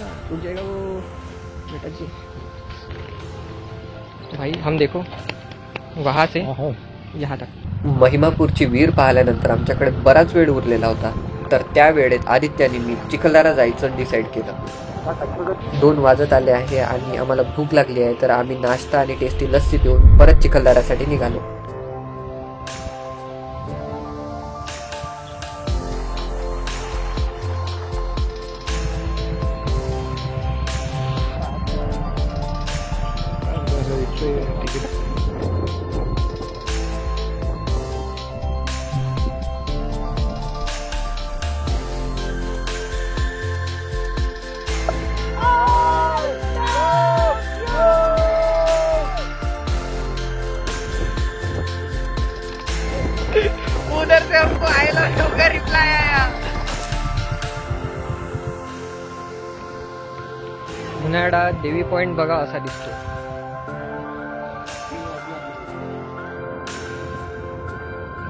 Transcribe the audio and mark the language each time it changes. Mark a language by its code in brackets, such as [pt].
[hi] टूट जाएगा वो बेटा जी। भाई हम देखो वहां से हाँ है यहाँ तक. [mr] महिमापूरची विहीर पाहिल्यानंतर आमच्याकडे बराच वेळ उरलेला होता. तर त्या वेळेत आदित्याने मी चिखलदरा जायचं डिसाईड केलं. 2 वाजत आले आहे आणि आम्हाला भूक लागली आहे. तर आम्ही नाश्ता आणि टेस्टी लस्सी पिऊन परत चिखलदरासाठी निघालो. [hi] उधर से हमको आई लव यू का रिप्लाई आया. [mr] उन्हाळा देवी पॉइंट बघा असा दिसतो.